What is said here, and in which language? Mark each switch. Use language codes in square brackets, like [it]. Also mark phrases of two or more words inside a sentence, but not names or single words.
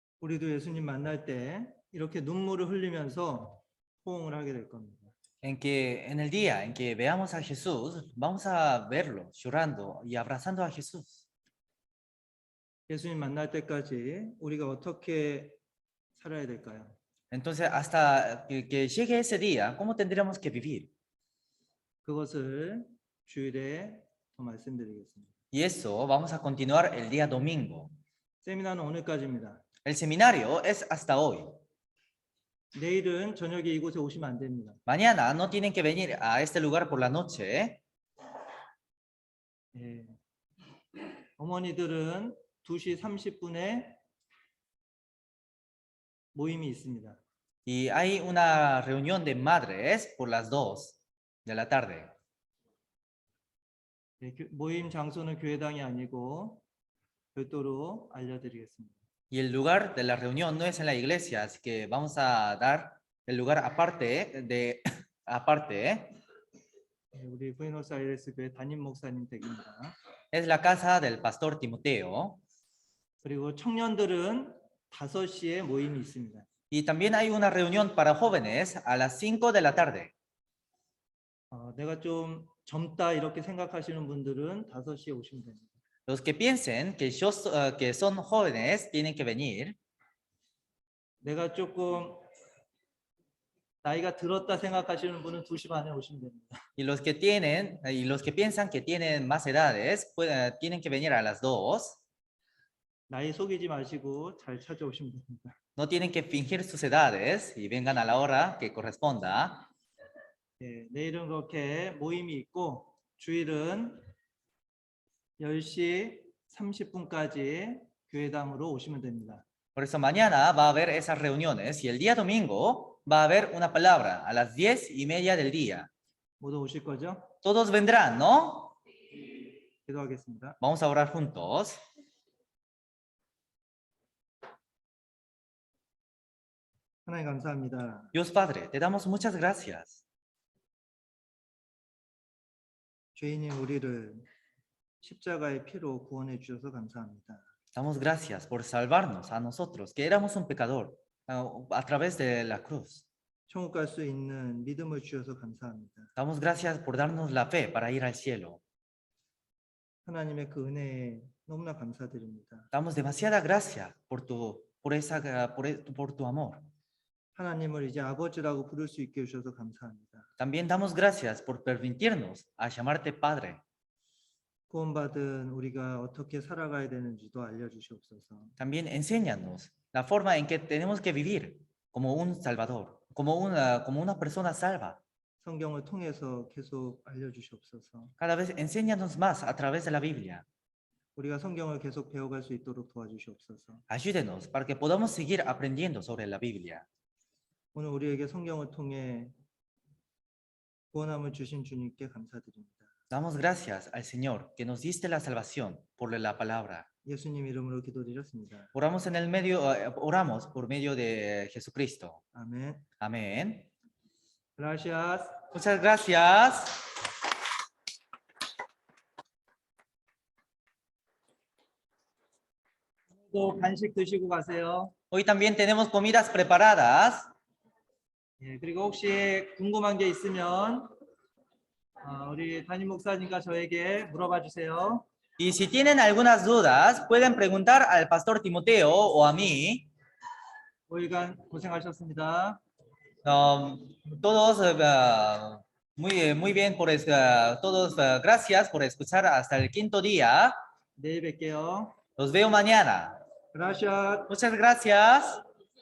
[ko] 우리도 예수님 만날 때 이렇게 눈물을 흘리면서 호응을 하게 될 겁니다. [es] En que en el día en que veamos a Jesús, vamos a verlo llorando y abrazando a Jesús. [ko] 예수님 만날 때까지 우리가 어떻게 살아야 될까요? [es] Entonces, hasta que llegue ese día, ¿cómo tendríamos que vivir? [ko] 그것을 주일에 더 말씀드리겠습니다. [es] Y eso vamos a continuar el día domingo. [ko] 세미나는 오늘까지입니다. [es] El seminario es hasta hoy. [ko] 내일은 저녁에 이곳에 오시면 안 됩니다. [es] Mañana no tienen que venir a este lugar por la noche. [ko] 예. 어머니들은 2시 30분에 모임이 있습니다. [es] Y hay una reunión de madres por las 2 de la tarde. [ko] 예, 모임 장소는 교회당이 아니고 별도로 알려드리겠습니다. [es] Y el lugar de la reunión no es en la iglesia, así que vamos a dar el lugar aparte aparte. [ko] 예, 우리 부에노스아이레스 교회 담임 목사님 댁입니다. [es] Es la casa del pastor Timoteo. [ko] 그리고 청년들은 5시에 모임이 있습니다. [es] Y también hay una reunión para jóvenes a las 5 de la tarde. [ko] 내가 좀 젊다 이렇게 생각하시는 분들은 5시에 오시면 됩니다. [es] Los que piensen que, que son jóvenes tienen que venir. [ko] 내가 조금 나이가 들었다 생각하시는 분은 2시 반에 오시면 됩니다. [es] Y los que piensan que tienen más edades tienen que venir a las 2. [ko] 나이 속이지 마시고 잘 찾아오시면 됩니다. [es] No tienen que fingir sus edades y vengan a la hora que corresponda. [ko] 예, 내일은 그렇게 모임이 있고 주일은 10시 30분까지 교회당으로 오시면 됩니다. [es] Por eso mañana va a haber esas reuniones y el día domingo va a haber una palabra a las 10:30 del día. [ko] 모두 오실 거죠? [es] Todos vendrán, ¿no? [ko] 기도하겠습니다. [es] Vamos a orar juntos. [ko] 하나님 감사합니다. [es] Dios Padre, te damos muchas gracias. [ko] 죄인인 우리를 십자가의 피로 구원해 주셔서 감사합니다. [es] Damos gracias por salvarnos a nosotros, que éramos un pecador, a través de la cruz. [ko] 천국 갈 수 있는 믿음을 주셔서 감사합니다. [es] Damos gracias por darnos la fe para ir al cielo. [ko] 하나님의 그 은혜에 너무나 감사드립니다. [es] Damos demasiada gracia por tu amor. [ko] 하나님을 이제 아버지라고 부를 수 있게 해주셔서 감사합니다. [es] También damos gracias por permitirnos a llamarte Padre. [ko] 구원받은 우리가 어떻게 살아가야 되는지도 알려주시옵소서. [es] También enséñanos la forma en que tenemos que vivir como un Salvador, como una persona salva. [ko] 성경을 통해서 계속 알려주시옵소서. [es] Cada vez enséñanos más a través de la Biblia. [ko] 우리가 성경을 계속 배워갈 수 있도록 도와주시옵소서. [es] Ayúdenos para que podamos seguir aprendiendo sobre la Biblia. [ko] 오늘 우리에게 성경을 통해 구원함을 주신 주님께 감사드립니다. [es] Damos gracias al Señor que nos diste la salvación por la palabra. [ko] 예수님 이름으로 기도드렸습니다. [es] Oramos por medio de Jesucristo. [ko] 아멘. [es] Amén. Gracias. Muchas gracias. [ko] 또 간식 드시고 가세요. [es] Hoy también tenemos comidas preparadas. [ko] 예, 그리고 혹시 궁금한 게 있으면 우리 담임 목사님과 저에게 물어봐 주세요. [es] Y si tienen algunas dudas, pueden preguntar al pastor Timoteo o a mí. [ko] 5일간 고생하셨습니다. [es] Todos muy bien todos gracias por escuchar hasta el 5º día. [ko] 내일 뵐게요. [es] Los veo mañana. Gracias. Muchas gracias.